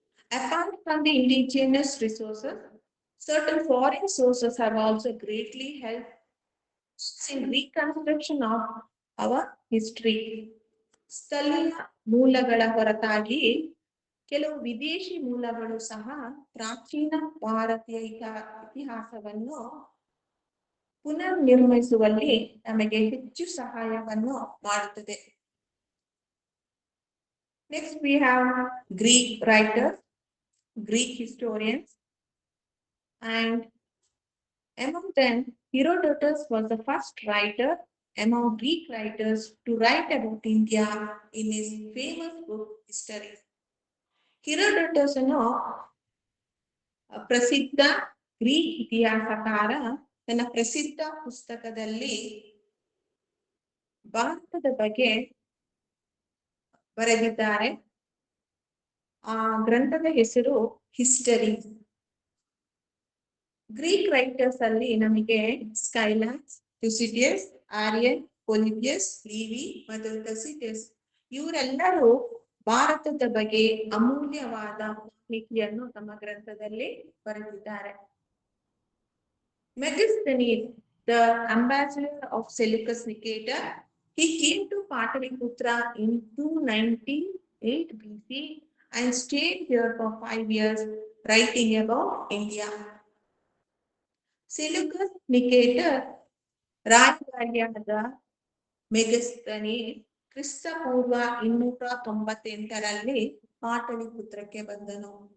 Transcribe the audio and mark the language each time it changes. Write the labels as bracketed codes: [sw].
[en] Apart from the indigenous resources, certain foreign sources have also greatly helped in reconstruction of our history. [kn] ಸ್ಥಳೀಯ ಮೂಲಗಳ ಹೊರತಾಗಿ ಕೆಲವು ವಿದೇಶಿ ಮೂಲಗಳು ಸಹ ಪ್ರಾಚೀನ ಭಾರತೀಯ ಇತಿಹಾಸವನ್ನು ಪುನರ್ ನಿರ್ಮಿಸುವಲ್ಲಿ ನಮಗೆ ಹೆಚ್ಚು ಸಹಾಯವನ್ನು ಮಾಡುತ್ತದೆ. [en] Next we have Greek writers, Greek historians, and among them Herodotus was the first writer among Greek writers to write about India in his famous book History. [kn] Herodotus ಅನ್ನು ಪ್ರಸಿದ್ಧ ಗ್ರೀಕ್ ಇತಿಹಾಸಕಾರ ತನ್ನ ಪ್ರಸಿದ್ಧ ಪುಸ್ತಕದಲ್ಲಿ ಭಾರತದ ಬಗ್ಗೆ ಬರೆದಿದ್ದಾರೆ. ಆ ಗ್ರಂಥದ ಹೆಸರು ಹಿಸ್ಟರಿ. ಗ್ರೀಕ್ ರೈಟರ್ಸ್ ಅಲ್ಲಿ ನಮಗೆ ಸ್ಕೈಲಾಕ್ಸ್, ಥುಸಿಡಿಯಸ್, ಆರ್ಯನ್, ಪೊಲಿಬಿಯಸ್, ಲಿವಿ ಮತ್ತು ಟಸಿಡಿಯಸ್ ಇವರೆಲ್ಲರೂ ಭಾರತದ ಬಗ್ಗೆ ಅಮೂಲ್ಯವಾದ ಮಾಹಿತಿಯನ್ನು ತಮ್ಮ ಗ್ರಂಥದಲ್ಲಿ ಬರೆದಿದ್ದಾರೆ. [en] Megasthenes, the ambassador of Seleucus Nicator, he came to Pataliputra in 298 BC and stayed here for 5 years writing about India. [kn] Seleucus Nicator ರಾಜಧಾನಿಯಾದ ಮೆಗಸ್ಥನೀಸ್ ಕ್ರಿಸ್ತ ಪೂರ್ವ 298ರಲ್ಲಿ ಪಾಟಲಿಪುತ್ರಕ್ಕೆ ಬಂದನು.